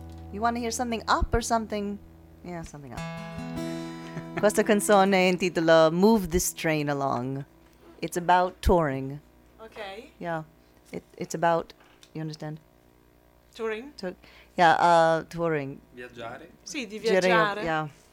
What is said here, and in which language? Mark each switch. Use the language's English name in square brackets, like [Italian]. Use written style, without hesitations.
[English] You want to hear something up or something? Yeah, something up. [Italian] Questa canzone intitola Move This Train Along. [English] It's about touring. Okay. Yeah. It's about, you understand? Touring? Touring. [Italian] Viaggiare? Sì, di viaggiare. Gere, [English] yeah.